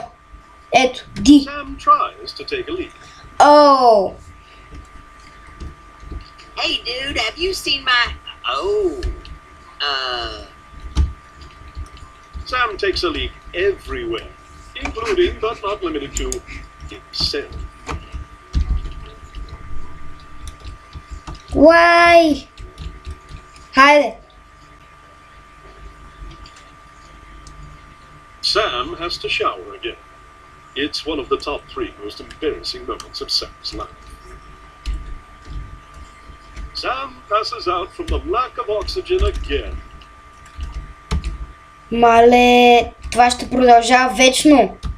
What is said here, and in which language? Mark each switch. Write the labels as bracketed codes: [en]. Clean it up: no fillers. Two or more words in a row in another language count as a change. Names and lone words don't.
[bg] Ето, Ди. [en] Sam tries to take a leap. Оу. Hey, dude, have you seen my... Oh. Sam takes a leap everywhere, including but not limited to himself. Why? [bg] Хайде. [en] Sam has to shower again. It's one of the top 3 most embarrassing moments of Sam's life. Sam passes out from the lack of oxygen again. [bg] Мале, това ще продължава вечно.